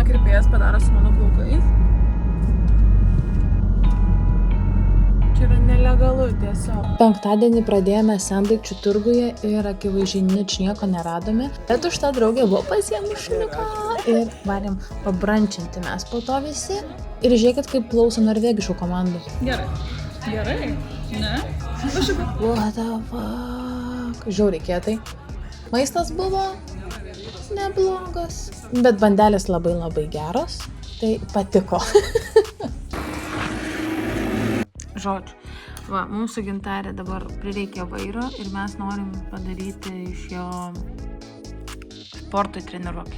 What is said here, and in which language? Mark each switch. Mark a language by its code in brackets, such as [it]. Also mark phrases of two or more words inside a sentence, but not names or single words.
[lt] vėjas padaro su mano plaukais. Čia yra nelegalu tiesiog. Penktadienį pradėjome sendaikčių turguje ir akivaizdžiai nieko neradome. Bet už tą draugę buvo pasiėmus šuniuką ir varėm pabrančinti mes po to visi. Ir žiūrėkit, kaip klauso norvegiškų komandų. Gerai. Ne? [en] What the fuck? [lt] Žiauriai kietai. Maistas buvo neblogas, bet bandelės labai geros. Tai patiko. Žodžiu, va, mūsų Gintarė dabar prireikia vairo ir mes norim padaryti iš jo sportui treniruoklį.